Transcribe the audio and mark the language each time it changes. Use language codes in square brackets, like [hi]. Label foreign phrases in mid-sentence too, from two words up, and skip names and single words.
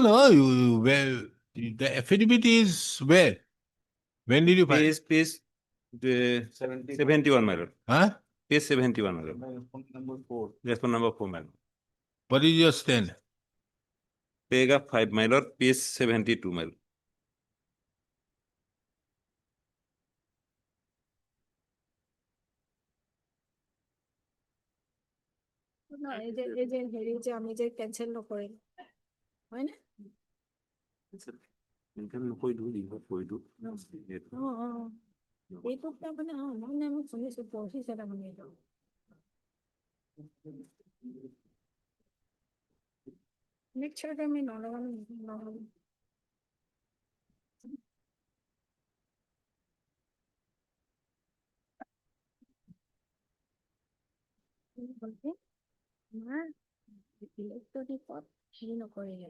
[en] no, you, well, the affidavit is where? When did you file? Page, the 71, my lord. Huh? Page 71, my lord. Number 4. Response number 4, my lord. What is your stand? Paragraph 5, my lord, page 72, my lord. [as] না, এই যে হেৰি যে আমি যে cancel নকৰিম, হয় নে? এইটো তাৰমানে মানে আমি শুনিছো পঢ়িছে তাৰমানে এইটো। [en] Next year [as] আমি নলগাম। আমাৰ electronic হেৰি নকৰিলে।